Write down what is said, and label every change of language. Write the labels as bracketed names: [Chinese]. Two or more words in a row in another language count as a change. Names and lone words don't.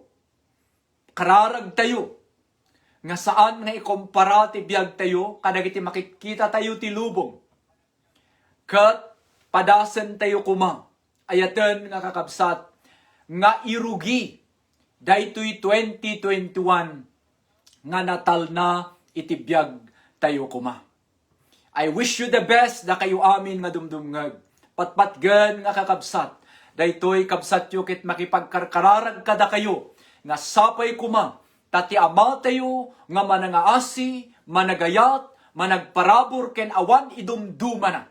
[Iloko] Kararag tayo, nga saan nga ikumpara ti biyag tayo, kadagiti makikita tayo ti lubong. Kat padasen tayo kuma, ayaten nga kakabsat, nga irugi, daytoy 2021, nga natal na iti biyag tayo kuma. [English] I wish you the best [Iloko] da kayo amin nga dumdumngag. Patpatgan nga kakabsat, daytoy kabsat yo ket makipagkarkararag kada kayo, nga sapay kuma, tati ama tayo, nga manangaasi, managayat, managparabor ken awan idumduma na.